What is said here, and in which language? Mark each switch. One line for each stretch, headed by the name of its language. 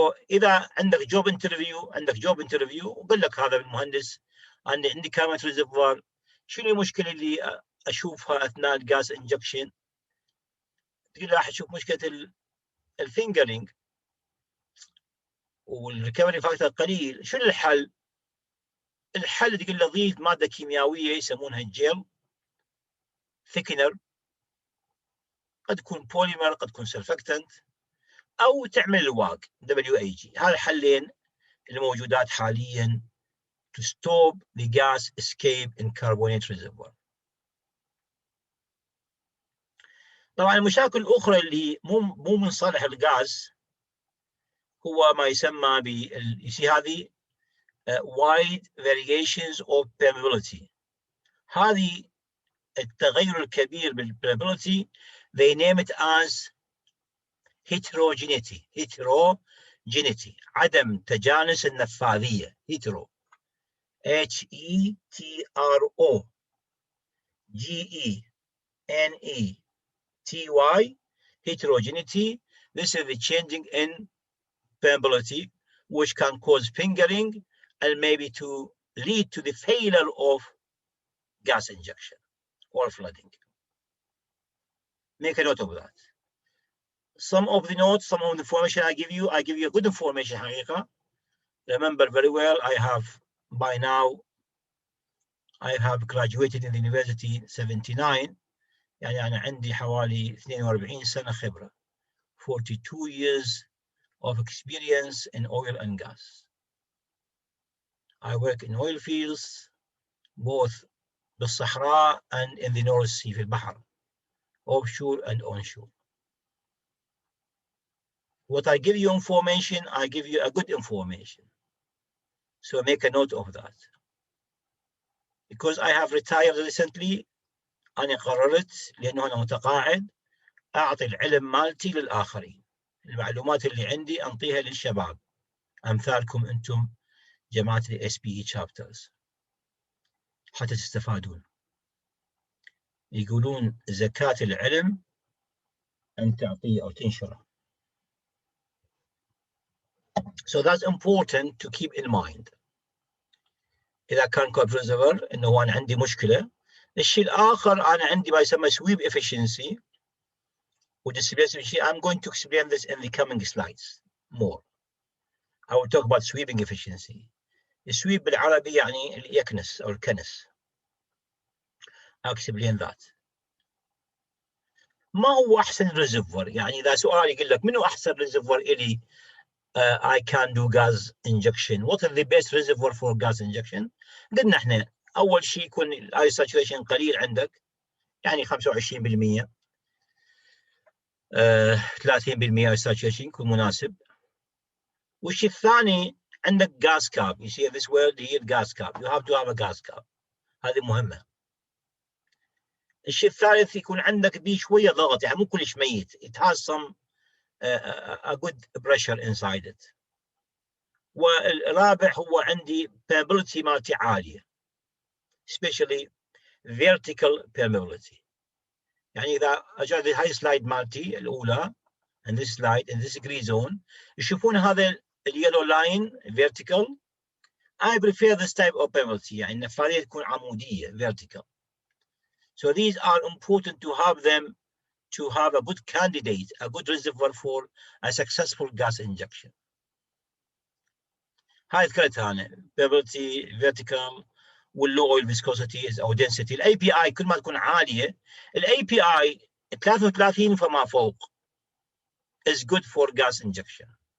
Arabic: اذا عندك جوب انترفيو وقال لك هذا المهندس انا عندي كاربونيت ريزرفوار، شنو المشكله اللي اشوفها اثناء الجاز انجكشن؟ تقول راح اشوف مشكله الفينجرينج والريكفري فاكتور قليل. شنو الحل؟ الحل تقول له ضيف ماده كيميائيه يسمونها الجيل ثيكنر، قد تكون بوليمر، قد تكون سلفكتنت، او تعمل الواق WAG. هذا الحلين الموجودات حاليا
English: to stop the gas escape in carbonate reservoir.
Arabic: طبعا المشاكل الاخرى اللي مو من صالح الغاز هو ما يسمى هذه
English: wide variations of permeability.
Arabic: هذه التغير الكبير
English: بالpermeability they name it as heterogeneity.
Arabic: عدم تجانس النفاذية.
English: hetero HETROGENETY heterogeneity. This is the changing in permeability which can cause fingering and maybe to lead to the failure of gas injection or flooding. Make a note of that. Some of the notes, some of the information I give you a good information حقيقة. Remember very well, by now I have graduated in the university 79.
Arabic: يعني أنا عندي حوالي 42 سنة خبرة.
English: 42 years of experience in oil and gas. I work in oil fields, both بالصحراء and in the North Sea
Arabic: في البحر,
English: offshore and onshore. What I give you information, I give you a good information. So make a note of that. Because I have retired recently,
Arabic: أنا قررت لأنه أنا متقاعد أعطي العلم مالتي للآخرين. المعلومات اللي عندي أنطيها للشباب أمثالكم أنتم جماعة ال SPE chapters حتى تستفادون. يقولون زكاة العلم أن تعطيه أو تنشره.
English: So that's important to keep in mind.
Arabic: إذا كان كارب ريزرفوار إنه أنا عندي مشكلة. الشيء الآخر أنا عندي ما يسمى
English: sweep efficiency I'm going to explain this in the coming slides more. I will talk about sweeping efficiency.
Arabic: السويب بالعربي يعني اليكنس أو الكنس.
English: I'll explain that.
Arabic: ما هو أحسن ريزرفوار؟ يعني إذا سؤال يقول لك منو أحسن ريزرفوار إلي
English: I can do gas injection. What is the best reservoir for gas injection?
Arabic: قلنا احنا أول شيء يكون الاي saturation قليل عندك يعني 25%. 30% saturation يكون مناسب. والشيء الثاني عندك gas cap.
English: You see this word here, gas cap. You have to have a gas cap.
Arabic: هذه مهمة. الشيء الثالث يكون عندك بيه شوية ضغط يعني مو كلش ميت.
English: It has some a good pressure inside it.
Arabic: والرابع هو عندي permeability مالتي عالية.
English: Especially vertical permeability.
Arabic: يعني إذا أجاد هاي سلايد مالتي الأولى
English: and this slide in this gray zone
Arabic: يشوفون هذا اليلو لاين vertical.
English: I prefer this type of permeability
Arabic: يعني النفاذية تكون عمودية
English: vertical. So these are important to have them to have a good candidate, a good reservoir for a successful gas injection.
Arabic: هاي ذكرتها أنا permeability, vertical وال
English: low oil viscosity
Arabic: أو density. ال API كل ما تكون عالية ال API 33 فما فوق
English: is good for gas injection.